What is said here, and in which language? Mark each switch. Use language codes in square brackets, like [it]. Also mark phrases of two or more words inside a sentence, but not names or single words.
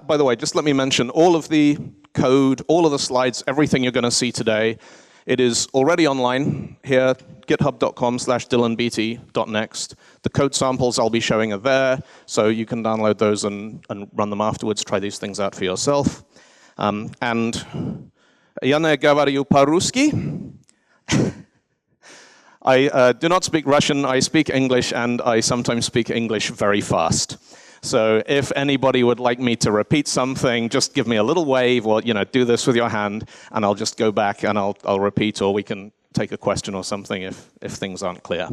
[en] By the way, just let me mention all of the code, all of the slides, everything you're going to see today. It is already online here, github.com/DylanBeattie.next. The code samples I'll be showing are there, so you can download those and run them afterwards, try these things out for yourself. [ru] And я не говорю по-русски. [en] I do not speak Russian, I speak English, and I sometimes speak English very fast. So if anybody would like me to repeat something, just give me a little wave or do this with your hand, and I'll just go back and I'll repeat, or we can take a question or something if things aren't clear.